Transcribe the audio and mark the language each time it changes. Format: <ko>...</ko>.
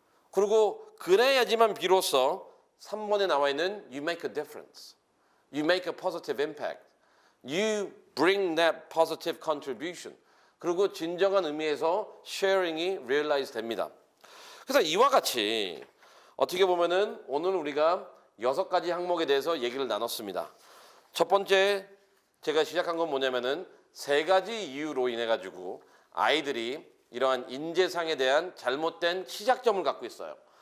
<ko>그리고 그래야지만 비로소 3번에 나와 있는</ko> <en>You make a difference. You make a positive impact. You bring that positive contribution.</en> <ko>그리고 진정한 의미에서 sharing이 realize 됩니다. 그래서 이와 같이 어떻게 보면은 오늘 우리가 6가지 항목에 대해서 얘기를 나눴습니다. 첫 번째 제가 시작한 건 뭐냐면은 3가지 이유로 인해 가지고 아이들이 이러한 인재상에 대한 잘못된 시작점을 갖고 있어요.</ko>